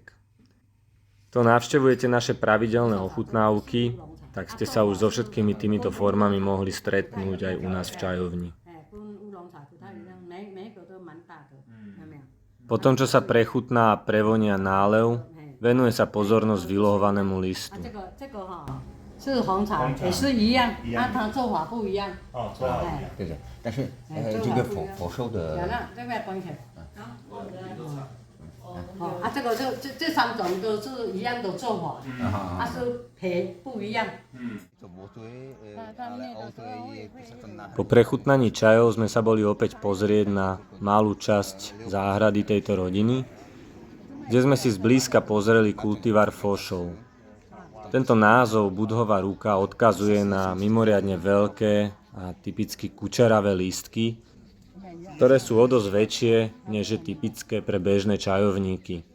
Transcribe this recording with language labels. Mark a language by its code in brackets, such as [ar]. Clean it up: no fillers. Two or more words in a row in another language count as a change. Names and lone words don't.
[sk] To navštevujete naše pravidelné ochutnávky, tak ste sa už so všetkými týmito formami mohli stretnúť aj u nás v čajovni. Po tom, čo sa prechutná a prevonia nálev, venuje sa pozornosť vylohovanému listu. [zh] 是红茶，也是一样，它做法不一样。哦，做法不一样。对的，但是这个佛寿的，这个关起来。这个这3种都是一样的做法，它是皮不一样。 [sk] Po prechutnaní čajov sme sa boli opäť pozrieť na malú časť záhrady tejto rodiny, kde sme si zblízka pozreli kultivar fošov. Tento názov Budhová ruka odkazuje na mimoriadne veľké a typicky kučeravé lístky, ktoré sú o dosť väčšie, než je typické pre bežné čajovníky.